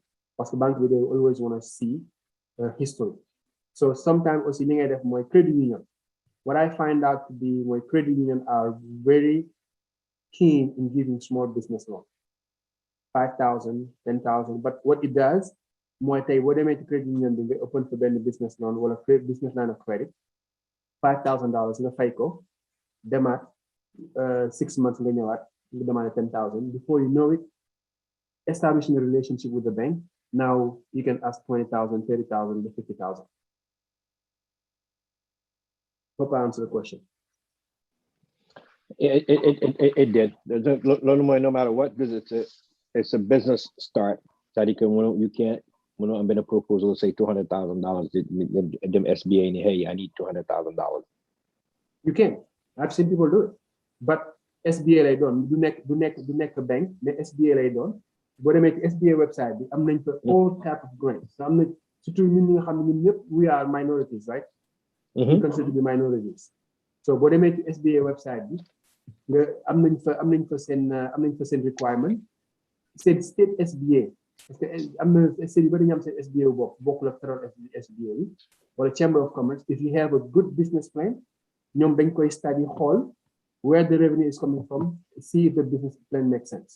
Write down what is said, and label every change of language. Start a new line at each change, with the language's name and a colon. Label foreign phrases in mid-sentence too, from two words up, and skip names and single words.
English: Because the bank they always want to see history. So sometimes also my credit union. What I find out to be my credit union are very keen in giving small business loans. 5,000, 10,000. But what it does,
Wolof: mooy tey boo demee ci credit union bi nga
English: open for
Wolof: benn
English: business loan
Wolof: wala
English: business line of credit
Wolof: $5,000 nga fay ko demaat 6 months nga ñëwaat nga demandé 10,000
English: before you know it establishing a relationship with the bank now you can ask 20,000 30,000 to 50,000. Hope I answered the question. It did. No matter what, because it's a business start. You can't. I'm going to proposal say $200,000. Them SBA, hey, I need $200,000. You can. I've seen people do it, but
Wolof: SBA lay doon du nekk bank mais SBA lay doon boo demee ci SBA website bi am nañ fa
English: all type of grants
Wolof: so am na surtout ñun ñi nga xam ne ñun ñëpp
English: we are minorities right. We consider to be minorities.
Wolof: So boo demee ci SBA website bi nga am nañ fa seen requirement seen state SBA parce que am na state yu bari ñu am seen SBA wu bokkul ak federal SBA yi wala
English: chamber of commerce if you have a good business plan
Wolof: ñoom dañ koy study xool
English: where the revenue is coming from, see if the business plan makes sense.